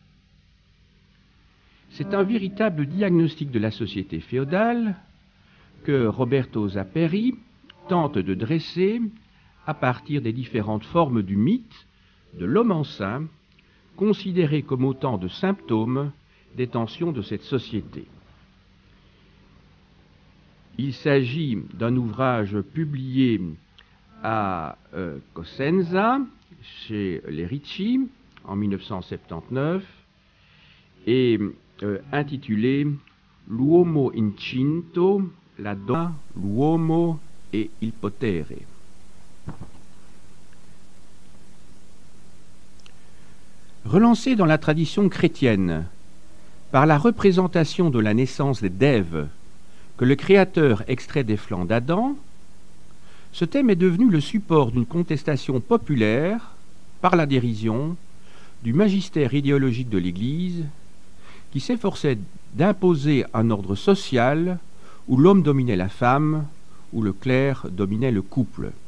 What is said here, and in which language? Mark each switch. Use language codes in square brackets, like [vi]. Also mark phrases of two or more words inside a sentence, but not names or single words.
[fr] C'est un véritable diagnostic de la société féodale que Roberto Zapperi tente de dresser à partir des différentes formes du mythe de l'homme enceint, considéré comme autant de symptômes des tensions de cette société. Il s'agit d'un ouvrage publié à Cosenza, chez les Ricci, en 1979, et intitulé L'uomo incinto, la donna, l'uomo e il potere. Relancé dans la tradition chrétienne par la représentation de la naissance d'Ève que le Créateur extrait des flancs d'Adam, ce thème est devenu le support d'une contestation populaire par la dérision du magistère idéologique de l'Église qui s'efforçait d'imposer un ordre social où l'homme dominait la femme, où le clerc dominait le couple.